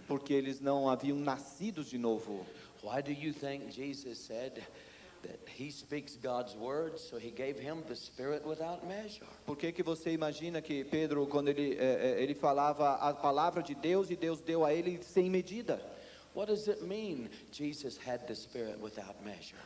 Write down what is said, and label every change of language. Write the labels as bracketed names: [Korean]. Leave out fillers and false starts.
[Portuguese] Porque eles não haviam nascido de novo. [English] Why do you think Jesus said that he speaks God's word, so he gave him the Spirit without measure? [Portuguese] Por que você imagina que Pedro, quando ele falava a palavra de Deus, e Deus deu a ele sem medida? [English] What does it mean Jesus had the Spirit without measure?